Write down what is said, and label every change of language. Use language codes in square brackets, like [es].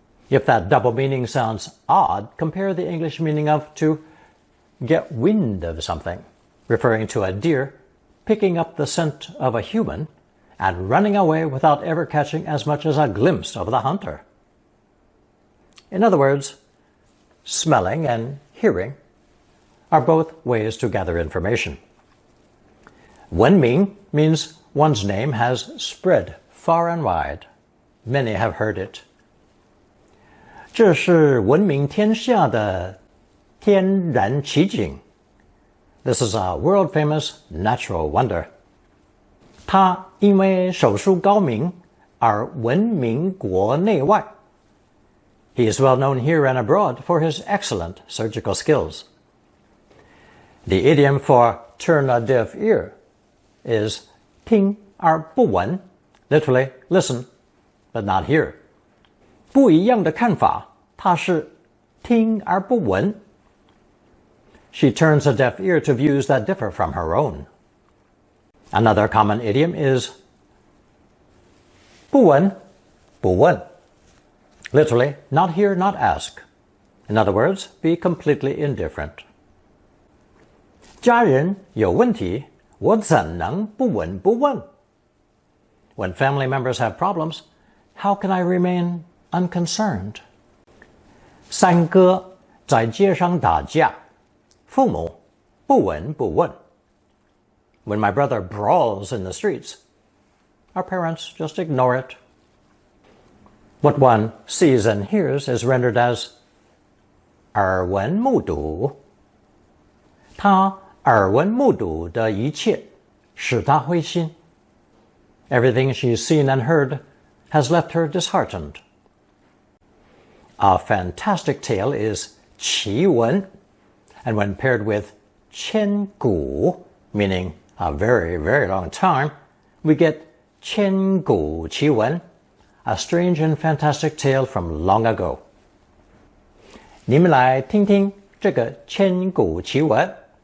[en] If that double meaning sounds odd, compare the English meaning of to get wind of something, referring to a deer picking up the scent of a human and running away without ever catching as much as a glimpse of the hunter. In other words, smelling and hearing are both ways to gather information. 闻名 means one's name has spread far and wide. Many have heard it. [zh] 这是闻名天下的天然奇景. [en] This is a world-famous natural wonder. [zh] 他因为手术高明而闻名国内外. [en] He is well known here and abroad for his excellent surgical skills. The idiom for turn a deaf ear is 听而不闻, literally listen but not hear. [zh] 不一样的看法，他是听而不闻. [en] She turns a deaf ear to views that differ from her own. Another common idiom is 不闻不问. Literally, not hear, not ask. In other words, be completely indifferent. [zh] 家人有问题，我怎能不闻不问? [en] When family members have problems, how can I remain unconcerned? [zh] 三哥在街上打架，父母不闻不问. [en] When my brother brawls in the streets, our parents just ignore it. What one sees and hears is rendered as 耳闻目睹. 他 [zh] 耳闻目睹的一切使她灰心. [en] Everything she's seen and heard has left her disheartened. A fantastic tale is 奇闻, and when paired with 千古, meaning a very, very long time, we get 千古奇闻, a strange and fantastic tale from long ago. [zh] 你们来听听这个千古奇闻.